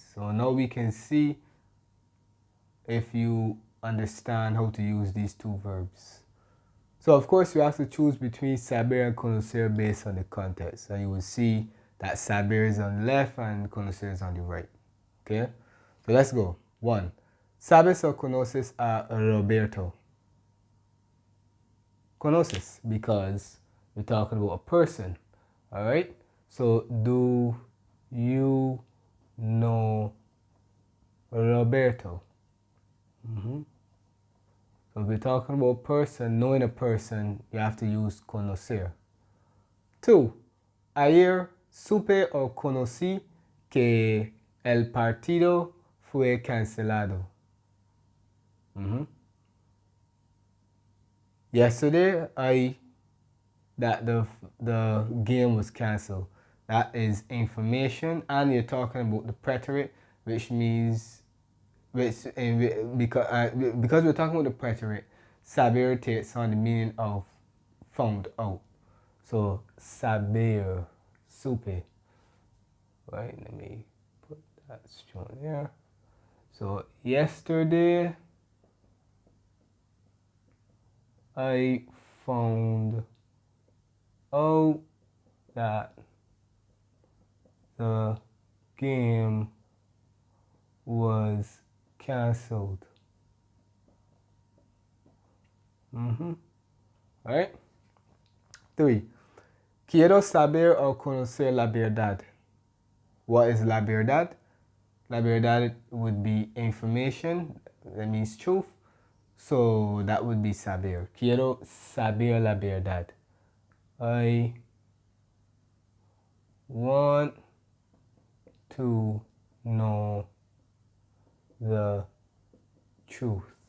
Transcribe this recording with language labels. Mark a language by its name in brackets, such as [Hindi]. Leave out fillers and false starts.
[English] So now we can see if you understand how to use these two verbs. So of course you have to choose between Saber and Conocer based on the context. And you will see that Saber is on the left and Conocer is on the right. Okay, so let's go. 1. [Spanish] ¿Sabes o conoces a Roberto? [English] Conoces, because we're talking about a person. Alright? So, do you know Roberto? So, if we're talking about a person, knowing a person, you have to use conocer. 2. [Spanish] Ayer supe o conocí que el partido fue cancelado. [English] Yesterday, that the game was cancelled. That is information, and you're talking about the preterite, which means because we're talking about the preterite, saber takes on the meaning of found out. So saber, supe. Right? Let me put that strong there. So yesterday, I found out that the game was cancelled. Alright? 3. [Spanish] Quiero saber o conocer la verdad. [English] What is la verdad? La verdad would be information, that means truth. So that would be saber. [Spanish] Quiero saber la verdad. [English] I want to know the truth.